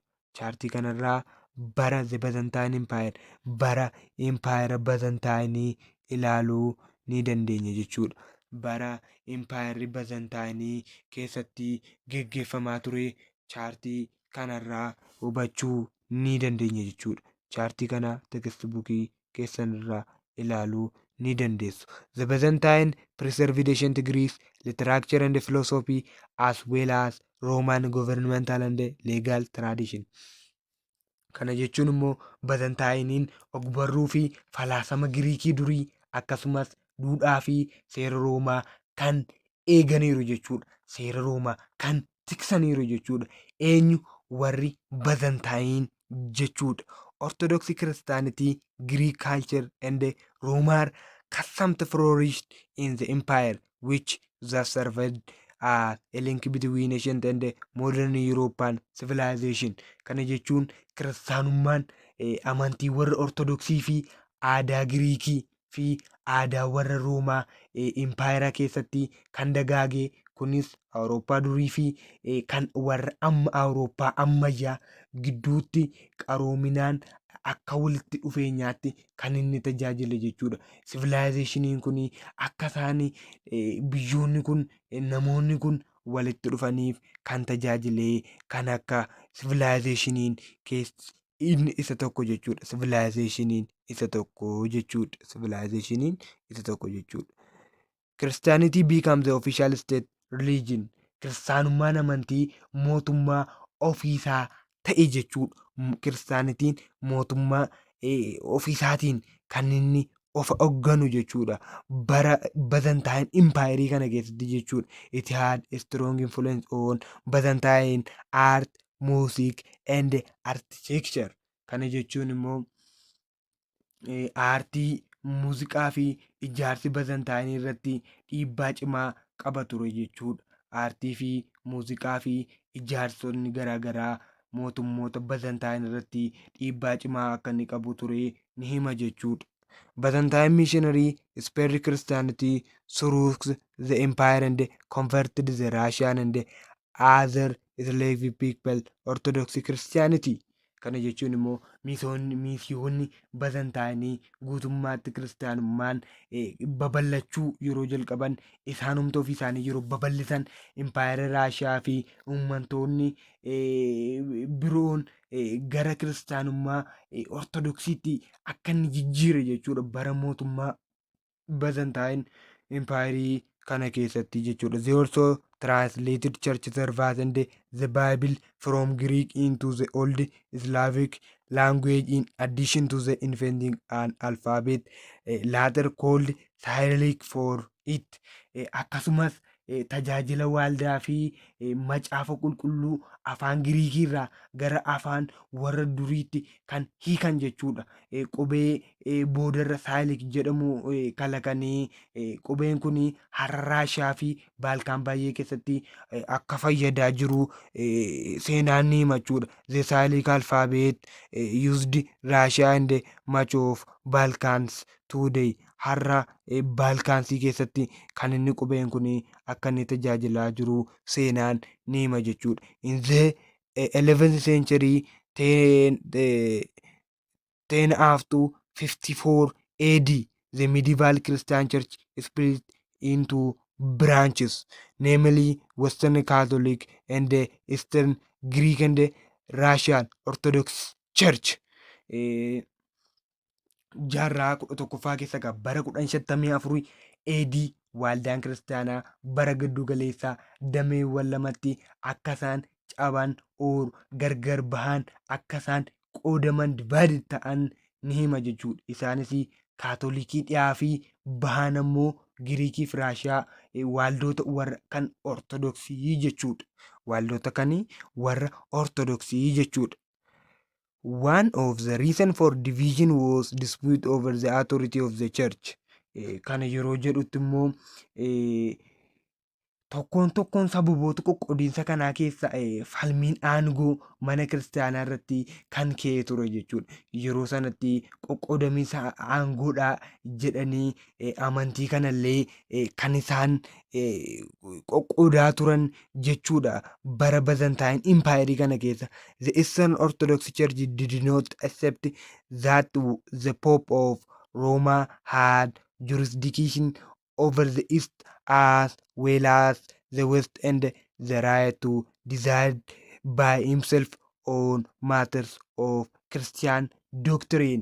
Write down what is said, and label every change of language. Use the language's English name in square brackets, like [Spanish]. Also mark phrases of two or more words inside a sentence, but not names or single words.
[Oromo] Chaartii kanarraa bara Byzantine Empire, bara Impaayera Byzantinii ilaaluu ni dandeenya jechuudha. Bara Impaayerri Byzantinii keessatti geggeeffamaa ture chaartii kanarraa hubachuu ni dandeenya jechuudha. Chaartii kana tekstibukii keessan irraa ilaaluu ni dandeessu. [English] The Byzantine preserved ancient Greece literature and philosophy as well as Roman governmental and legal tradition. [Oromo] Kana jechuun immoo Byzantiniin ogbarruu fi falaasama Giriikii durii akkasumas duudhaa fi seera Roomaa kan eeganiiru jechuudha. Seera Roomaa kan tiksaniiru jechuudha. Eenyu? Warri Byzantine jechuudha. [English] Orthodox Christianity, Greek culture and Roman customs flourished in the empire which thus served a link between ancient and modern European civilization. [Oromo] Kana jechuun kiristaanummaan amantii warra ortodoksii fi aadaa Giriikii fi aadaa warra Roomaa impaayera keessatti kan dagaage, kunis Awurooppaa durii fi kan warra amma Awurooppaa ammayyaa gidduutti qaroominaan akka walitti dhufeenyaatti kan inni tajaajile jechuudha. Sivilaayizeeshiniin kun akka isaan biyyoonni kun namoonni kun walitti dhufaniif kan tajaajile kan akka sivilaayizeeshiniin inni isa tokko jechuudha. Sivilaayizeeshiniin isa tokko jechuudha. Sivilaayizeeshiniin isa tokko jechuudha. [English] Christianity becomes the official state religion. [Oromo] Kiristaanummaan amantii mootummaa ofiisaa ta'e jechuudha. Kiristaanitiin mootummaa ofiisaatiin kan inni of hogganu jechuudha. Bara Byzantine Empire kana keessatti jechuudha. [English] It had a strong influence on Byzantine art, music and architecture. [Oromo] Kana jechuun immoo aartii, muuziqaa fi ijaarsi Byzantine irratti dhiibbaa cimaa qaba ture jechuudha. Aartii fi muuziqaa fi ijaarsonni garaa garaa mootummoota Byzantine irratti dhiibbaa cimaa akka inni qabu ture ni hima jechuudha. [English] Byzantine missionary spread Christianity through the empire and converted the Russian and other Slavic people Orthodox Christianity. [Oromo] Kana jechuun immoo miisiyoonni Byzantine guutummaatti kiristaanummaan babal'achuu yeroo jalqaban isaanumta ofii isaanii yeroo babal'isan impaayera Raashiyaa fi uummantoonni biroon gara kiristaanummaa ortodoksiitti akka inni jijjiire jechuudha. Bara mootummaa Byzantine Empire kana keessatti jechuudha. [English] They also translated church service and the Bible from Greek into the Old Slavic language in addition to the inventing an alphabet later called Cyrillic for it. [Oromo] Akkasumas tajaajila waaldaa fi macaafa qulqulluu afaan Giriikii irraa gara afaan warra duriitti kan hiikan jechuudha. Qubee boodarra Saayilik jedhamu kalaqanii qubeen kun har'a Raashiyaa fi Baalkaan baay'ee keessatti akka fayyadaa jiru seenaan ni hima jechuudha. [English] The Cyrillic alphabet used Russia and much of Balkans today. [Oromo] Har'a Baalkaansii keessatti kan inni qubeen kun akka inni tajaajilaa jiru seenaan ni hima jechuudha. [English] In the 11th century 10 after 54 AD the medieval Christian church split into branches, namely Western Catholic and Eastern Greek and Russian Orthodox Church. [Oromo] Jaarraa 11ffaa keessa qaba. Bara 1554 AD waaldaan kiristaanaa bara giddu galeessaa dameewwan lamatti akka isaan caban gargar bahan akka isaan qoodaman divaayid ta'an ni hima jechuudha. Isaanis kaatolikii dhiyaa fi bahan ammoo Giriikii fi Raashiyaa waaldoota warra kan ortodoksii jechuudha. Waaldoota kanii warra ortodoksii jechuudha. [English] One of the reason for division was dispute over the authority of the church. [Oromo] Kana yeroo jedhutti immoo tokkoon sababoota qoqqoodiinsa kanaa keessa falmiin aangoo mana kiristaanaa irratti kan ka'e ture jechuudha. Yeroo sanatti qoqqoodamiinsa aangoodhaa jedhanii amantii kanallee kan isaan qoqqoodaa turan jechuudha. Bara Byzantine Empire kana keessa [English] the Eastern Orthodox Church did not accept that the Pope of Rome had jurisdiction over the East as well as the West and the right to decide by himself on matters of Christian doctrine.